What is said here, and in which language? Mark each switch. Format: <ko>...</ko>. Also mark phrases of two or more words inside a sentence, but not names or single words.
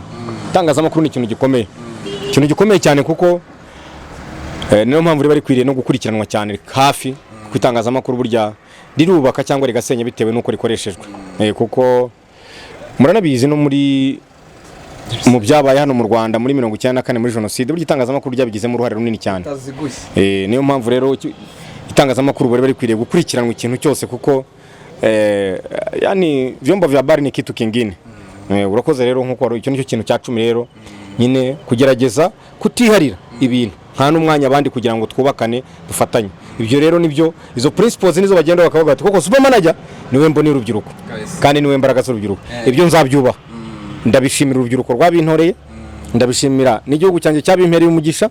<rw>Itangazamakuru ni ikintu gikomeye cyane, kuko niyo mpamvu bari kwiriye no gukurikiranwa cyane hafi, ku itangazamakuru burya rirubaka cyangwa rigasenya bitewe nuko rikoreshejwe. Kuko muranabizi no mu byabaye hano mu Rwanda muri 1994 muri jenoside, burya itangazamakuru ryabigizemo uruhare runini cyane. Niyo mpamvu rero itangazamakuru bari kwiriye gukurikiranwa ikintu cyose, kuko</rw> <sw>yani vyombo vya habari ni kitu kingine.</sw> <rw>Urakoze rero nkuko icyo nicyo kintu cya 10 rero, nyine kugerageza kutiharira ibintu nta n'umwanya abandi, kugira ngo twubakane dufatanye. Ibyo rero nibyo, izo principles nizo bagenda bakavuga ati koko Superman ajya niwe mboni urubyiruko, kandi niwe mbaraga z'urubyiruko. Ibyo nzabyubaha, ndabishimira urubyiruko rwabintoreye, ndabishimira n'igihugu cyanjye cyabimpereye umugisha.</rw>